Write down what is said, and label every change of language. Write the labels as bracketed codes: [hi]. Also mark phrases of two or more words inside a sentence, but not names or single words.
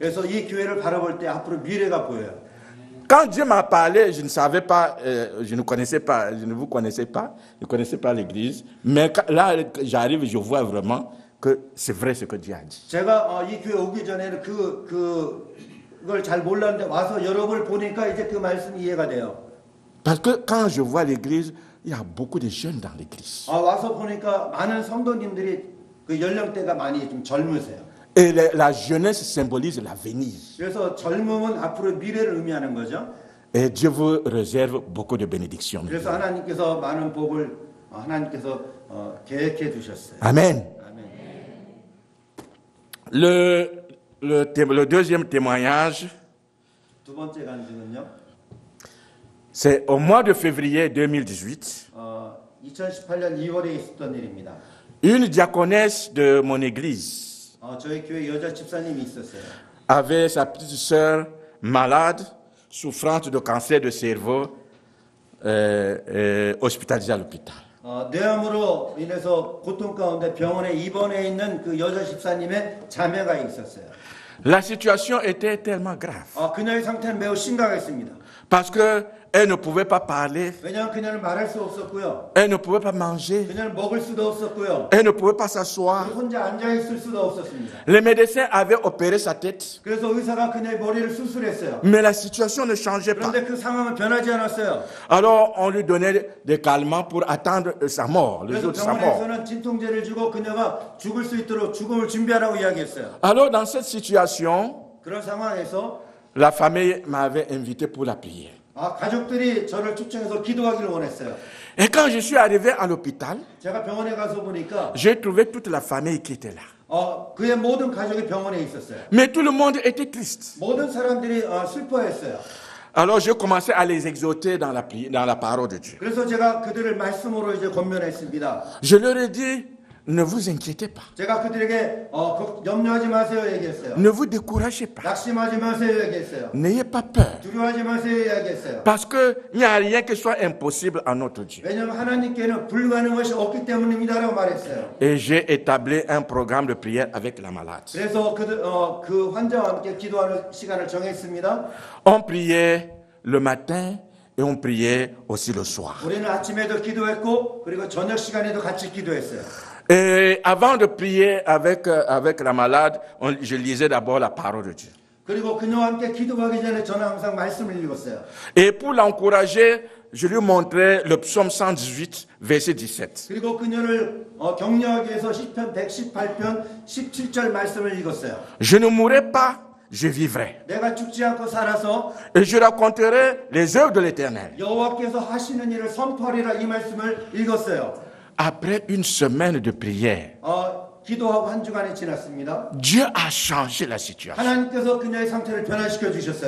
[ko] 그래서 이 교회를 바라볼 때 앞으로 미래가 보여요. [fr] Quand Dieu m'a parlé, je ne savais pas, je ne connaissais pas, je ne vous connaissais pas, je ne connaissais pas l'église. Mais là, j'arrive, je vois vraiment que c'est vrai ce que Dieu a dit. [ko] 제가 이 교회 오기 전에는 그걸 잘 몰랐는데 와서 여러분을 보니까 이제 그 말씀이 이해가 돼요. [fr] Parce que quand je vois l'église, il y a beaucoup de jeunes dans l'église. [ko] 와서 보니까 많은 성도님들이 그 연령대가 많이 좀 젊으세요. [fr] Et la jeunesse symbolise l'avenir. [ko] 그래서 젊음은 앞으로 미래를 의미하는 거죠. [fr] Et Dieu vous réserve beaucoup de bénédictions. [ko] 그래서 하나님께서 많은 복을 하나님께서 계획해 두셨어요. [fr] Amen. [ko] 아멘. [fr] Le deuxième témoignage, [ko] 두 번째 간증은요. [fr] c'est au mois de février 2018. [ko] 2018년 2월에 있었던 일입니다. [fr] Une diaconesse de mon église [ko] 저희 교회 여자 집사님이 있었어요. [fr] avait sa petite sœur malade, souffrante de cancer de cerveau, hospitalisée à l'hôpital. [ko] 뇌암으로 인해서 고통 가운데 병원에 입원해 있는 그 여자 집사님의 자매가 있었어요. [fr] La situation était tellement grave [ko] 그녀의 상태는 매우 심각했습니다. [fr] parce qu'elle ne pouvait pas parler, [ko] 왜냐하면 그녀는 말할 수 없었고요. [fr] elle ne pouvait pas manger, [ko] 그녀는 먹을 수도 없었고요. [fr] elle ne pouvait pas s'asseoir. [ko] 혼자 앉아 있을 수도 없었습니다. [fr] Les médecins avaient opéré sa tête, [ko] 그래서 의사가 그녀의 머리를 수술했어요. [fr] mais la situation ne changeait pas. [ko] 그런데 그 상황은 변하지 않았어요. [fr] Alors on lui donnait des calmants pour attendre sa mort, le [ko] 그래서 [fr] jour de sa mort. [ko] 병원에서는 진통제를 주고 그녀가 죽을 수 있도록 죽음을 준비하라고 이야기했어요. [fr] Alors dans cette situation, [ko] 그런 상황에서 [fr] la famille m'avait invité pour la prière. [ko] 가족들이 저를 초청해서 기도하기를 원했어요. [fr] Et quand je suis arrivé à l'hôpital, [ko] 제가 병원에 가서 보니까 [fr] j'ai trouvé toute la famille qui était là. [ko] 그의 모든 가족이 병원에 있었어요. [fr] Mais tout le monde était triste. [ko] 모든 사람들이 슬퍼했어요. [fr] Alors j'ai commencé à les exhorter dans la parole de Dieu. [ko] 그래서 제가 그들을 말씀으로 이제 권면했습니다. [fr] Je leur ai dit, ne vous inquiétez pas, [ko] 제가 그들에게 염려하지 마세요 얘기했어요. [fr] ne vous découragez pas, [ko] 낙심하지 마세요 얘기했어요. [fr] n'ayez pas peur, [ko] 두려워하지 마세요 이야기했어요. [fr] parce qu'il n'y a rien qui soit impossible à notre Dieu. [ko] 왜냐하면 하나님께는 불가능한 것이 없기 때문입니다라고 말했어요. [fr] Et j'ai établi un programme de prière avec la malade. [ko] 그래서 그 환자와 함께 기도하는 시간을 정했습니다. [fr] On priait le matin et on priait aussi le soir. [ko] 우리는 아침에도 기도했고 그리고 저녁 시간에도 같이 기도했어요. [fr] Et avant de prier avec la malade, je lisais d'abord la parole de Dieu. [ko] 그리고 그녀와 함께 기도하기 전에 저는 항상 말씀을 읽었어요. [fr] Et pour l'encourager, je lui montrais le psaume 118, verset 17. [ko] 그리고 그녀를 격려하기 위해서 시편 118편 17절 말씀을 읽었어요. [fr] Je ne mourrai pas, je vivrai. [ko] 내가 죽지 않고 살아서 [fr] Et je raconterai les œuvres de l'Éternel. [ko] 여호와께서 하시는 일을 선포하리라 이 말씀을 읽었어요. [fr] Après une semaine de prière, [ko] 기도하고 한 주간이 지났습니다. [fr] Dieu a changé la situation. [ko] 하나님께서 그녀의 상태를 변화시켜 주셨어요.